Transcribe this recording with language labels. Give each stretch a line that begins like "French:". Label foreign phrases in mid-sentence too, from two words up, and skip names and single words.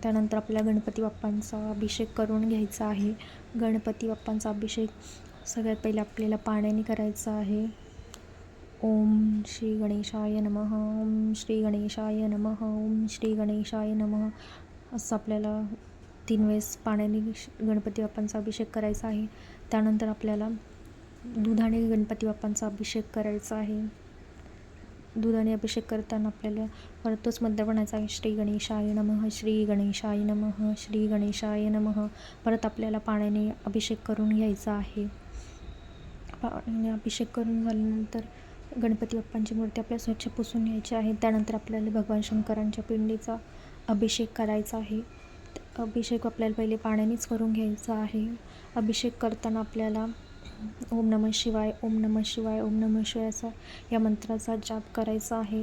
Marathi: त्यानंतर आपल्याला गणपती बाप्पांचा अभिषेक करून घ्यायचा आहे. गणपती बाप्पांचा अभिषेक सगळ्यात पहिले आपल्याला पाण्याने करायचा आहे.
Sanskrit: ओम श्री गणेशाय नमः, ओम श्री गणेशाय नमः, ओम श्री गणेशाय नमः
Marathi: असं आपल्याला 3 वेळेस पाण्याने गणपती बाप्पांचा अभिषेक करायचा आहे. त्यानंतर आपल्याला दुधाने गणपती बाप्पांचा अभिषेक करायचा आहे. दुधाने अभिषेक करताना आपल्याला परत तोच मंत्र म्हणायचा आहे,
Sanskrit: श्री गणेशाय नमः, श्री गणेशाय नमः, श्री गणेशाय नमः.
Marathi: परत आपल्याला पाण्याने अभिषेक करून घ्यायचा आहे. पाण्याने अभिषेक करून झाल्यानंतर गणपती बाप्पांची मूर्ती आपल्याला स्वच्छ पुसून घ्यायची आहे. त्यानंतर आपल्याला भगवान शंकरांच्या पिंडीचा अभिषेक करायचा आहे. अभिषेक आपल्याला पहिले पाण्यानेच करून घ्यायचा आहे. अभिषेक करताना आपल्याला
Sanskrit: ओम नमः शिवाय, ओम नमः शिवाय, ओम नमः शिवाय
Marathi: असा या मंत्राचा जाप करायचा आहे.